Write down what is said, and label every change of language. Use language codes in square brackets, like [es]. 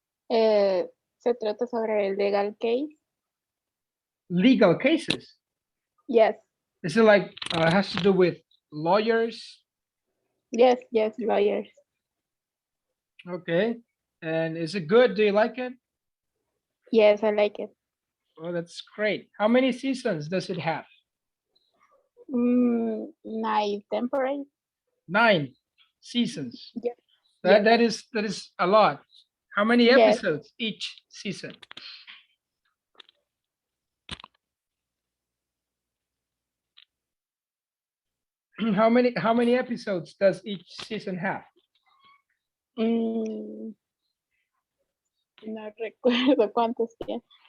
[es] Se trata sobre el [en] legal case. Legal cases. Yes. Is it like has to do with lawyers? Yes. Yes. Lawyers. Okay. And is it good? Do you like it? Yes, I like it. Oh, that's great. How many seasons does it have? Night temporary. 9 seasons. Yes. That is a lot. How many Yes. episodes each season? How many episodes does each season have? [es] Mm, no recuerdo cuántos tiene.